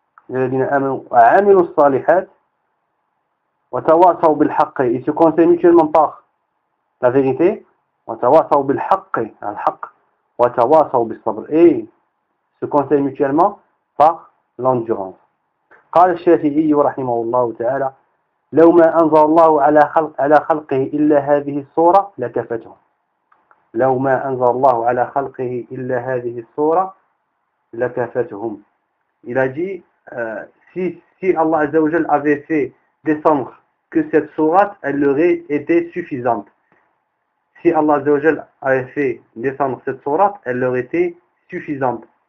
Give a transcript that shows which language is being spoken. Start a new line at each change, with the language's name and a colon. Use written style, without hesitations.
Arabic: Amanu wa 'amilu s-salihat. وتواصوا بالحق
French: et se conseillent mutuellement par la vérité.
Arabic: وتواصوا بالحق الحق وتواصوا بالصبر
French: et se conseillent mutuellement par l'endurance.
Arabic: قال الشافعي رحمه الله تعالى لو ما أنزل الله على خلقه إلا هذه الصورة لكفتهم. لو ما أنزل الله على خلقه إلا هذه الصورة لكفتهم.
French: Il a dit si Allah عز وجل avait fait descendre que cette sourate, elle leur aurait été suffisante. Si Allah Azzawajal avait fait descendre cette sourate, elle leur aurait été suffisante.